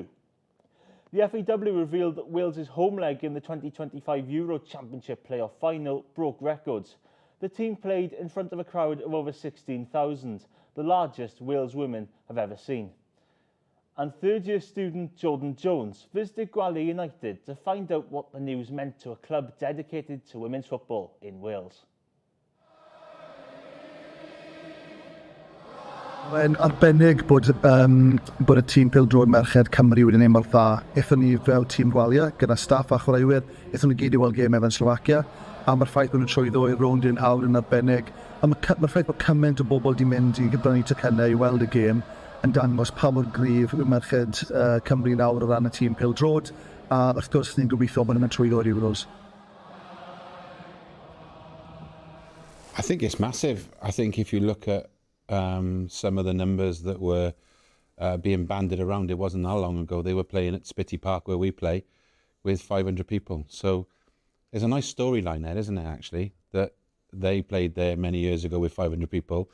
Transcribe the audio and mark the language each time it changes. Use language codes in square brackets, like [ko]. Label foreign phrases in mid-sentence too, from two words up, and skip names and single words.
[en] The FAW revealed that Wales's home leg in the 2025 Euro Championship playoff final broke records. The team played in front of a crowd of over 16,000, the largest Wales women have ever seen. And third-year student Jordan Jones visited Gwalior United to find out what the news meant to a club dedicated to women's football in Wales. [cy] Mae'n arbennig bod y tîm pêl-droed merched Cymru wedi neud mor dda. Ethon ni fel tîm Gwalior gyda staff a chwaraewyr, ethon ni gyd i weld gêm efo'n Slovacia, a mae'r ffaith bod nhw'n trwyddo i'r rownd yn awr yn arbennig. A mae'r ffaith bod cymaint o bobl wedi mynd i gyfrannu tocynnau i weld y gêm yn dangos pa mor gryf yw merched Cymru nawr o ran y tîm pêl-droed, a wrth gwrs ni'n gobeithio bod nhw'n trwyddo i'r Euros. [en] I think it's massive. I think if you look at some of the numbers that were being banded around, it wasn't that long ago. They were playing at Spitty Park, where we play, with 500 people. So there's a nice storyline there, isn't it, actually? That they played there many years ago with 500 people.